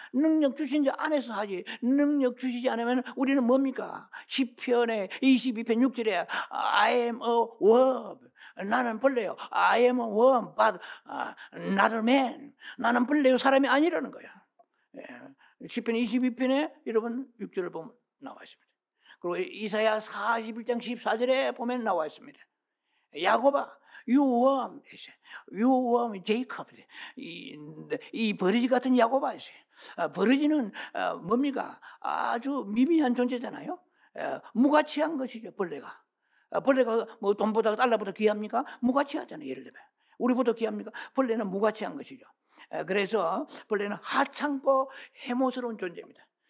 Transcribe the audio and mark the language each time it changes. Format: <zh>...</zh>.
<ko>능력 주신 자 안에서 하지. 능력 주시지 않으면 우리는 뭡니까? 시편의 22편 6절에</ko> <en>I am a worm.</en> <ko>나는 벌레요.</ko> <en>I am a worm, but not a man.</en> <ko>나는 벌레요. 사람이 아니라는 거야. 시편 22편에 여러분 6절을 보면 나와 있습니다. 그리고 이사야 41장 14절에 보면 나와 있습니다.</ko> <en>야곱아, you worm Jacob.</en> <ko>이 버러지 같은 야곱아. 버러지는 뭡니까? 아주 미미한 존재잖아요. 무가치한 것이죠, 벌레가. 벌레가 뭐 돈보다 달러보다 귀합니까? 무가치하잖아요. 예를 들면 우리보다 귀합니까? 벌레는 무가치한 것이죠. 그래서 벌레는 하찮고 해모스러운 존재입니다.</ko>